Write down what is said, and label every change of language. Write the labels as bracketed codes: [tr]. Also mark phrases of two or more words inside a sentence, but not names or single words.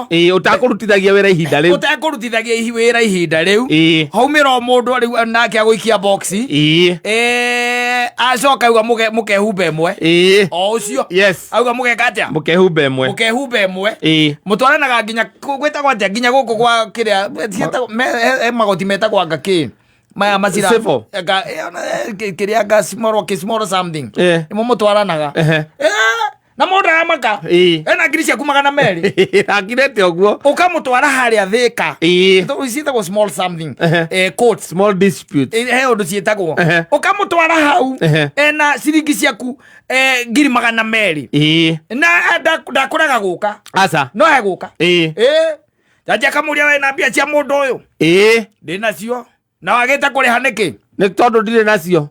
[ki] utakurutithagia wira ihinda riu haumira mundu riu nake aguikia box acoka uga mukehumba imwe o ucio auga mugekatia mukehumba imwe mutwaranaga nginya gwetagwo atia nginya guku gwa kiria magoti metagwo anga ki maya macira kiria anga [en] small something [ki] imo mutwaranaga na mundu amaka ena ngiri ciaku 200 akirete oguo ukamutwara haria Thika ciitagwo [en] small something [ki] court [en] small dispute [ki] he undu ciitagwo ukamutwara hau ena ciringi ciaku ngiri 200 na ndakuraga guka aca no he guka jaja kamuria we na mbia cia mundu uyu ndina cio na wagita kuriha niki ni tondu ndire nacio